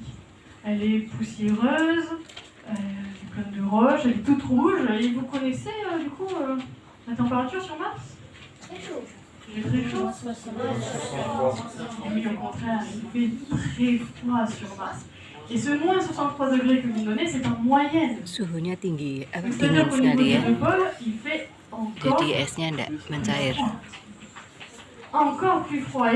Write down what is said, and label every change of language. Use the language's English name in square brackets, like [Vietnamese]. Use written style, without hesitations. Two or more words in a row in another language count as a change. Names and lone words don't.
[French] Elle est poussiéreuse, elle est pleine de roches, elle est toute rouge. Et vous connaissez du coup la température sur Mars? Très chaud. Il est très chaud. Et oui, au contraire, il fait très froid sur Mars. Et ce moins 63 degrés que vous donnez, c'est en moyenne. [Indonesian] Suhunya tinggi, [French] C'est-à-dire [Indonesian] dingin [French] qu'au niveau [Indonesian] sekali [French] des [Indonesian] ya. [French] deux pôles, il fait encore [Indonesian] Jadi esnya tidak mencair. [French] encore plus froid.